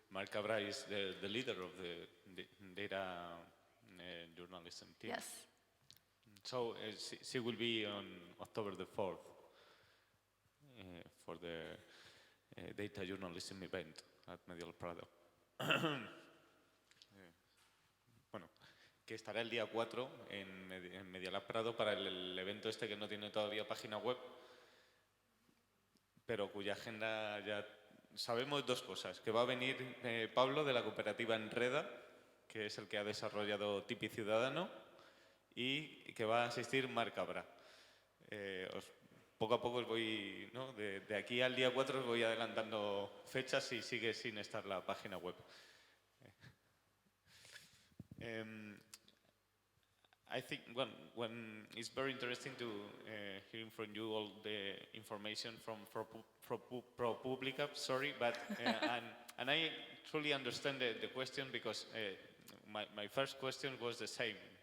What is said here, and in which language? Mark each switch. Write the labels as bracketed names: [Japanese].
[English] Cabra is the leader of the data journalism team. Yes. So she will be on October the 4th for the data journalism event at Media Prado. [Spanish] Bueno, que estará el día 4 en Media Lab Prado para el evento este que no tiene todavía página web, pero cuya agenda ya sabemos dos cosas, que va a venir Pablo de la cooperativa Enreda, que es el que ha desarrollado Tipi Ciudadano, y que va a asistir Marc Cabra. Poco a poco os voy, ¿no? de aquí al día 4 os voy adelantando fechas y sigue sin estar la página web. [English] I think when it's very interesting to hearing from you all the information from ProPublica, sorry, but and I truly understand the question because my first question was the same.